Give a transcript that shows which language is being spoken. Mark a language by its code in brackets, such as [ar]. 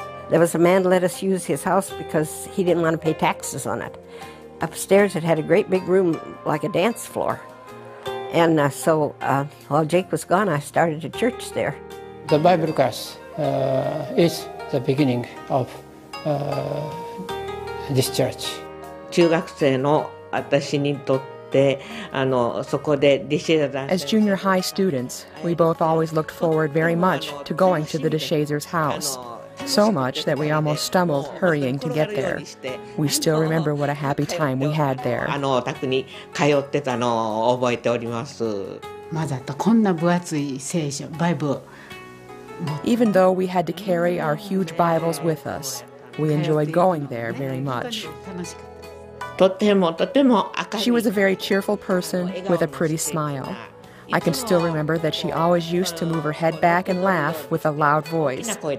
[en] There was a man let us use his house because he didn't want to pay taxes on it. Upstairs it had a great big room like a dance floor. And so while Jake was gone, I started a church there. The Bible class is the beginning of this church. [ja] 中学生の私にとって、そこで [en] As junior high students, we both always looked forward very much to going to the DeShazer's house. So much that we almost stumbled hurrying to get there. We still remember what a happy time we had there. [ja] お宅に通ってたのを覚えております。まだとこんな分厚い聖書、バイブル。 [en] Even though we had to carry our huge Bibles with us, We enjoyed going there very much. She was a very cheerful person with a pretty smile. I can still remember that she always used to move her head back and laugh with a loud voice.